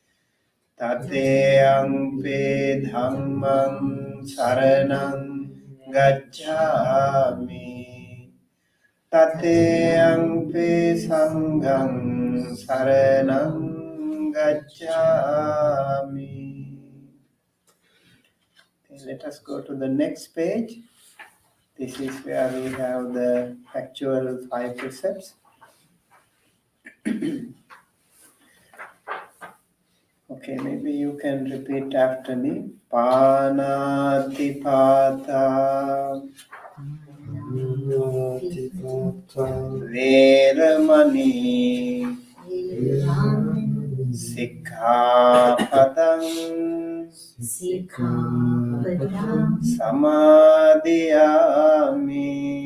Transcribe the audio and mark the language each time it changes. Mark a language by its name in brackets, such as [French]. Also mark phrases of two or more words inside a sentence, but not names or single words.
[Pali] Tateyampi Dhammam Saranam Gacchāmi. Tateyampi Sangham Saranam Gacchāmi. [English] Okay, let us go to the next page. This is where we have the actual 5 precepts. Okay, maybe you can repeat after me. [Pali] Panatipata Veramani Sikkhapadam Samadhiyami.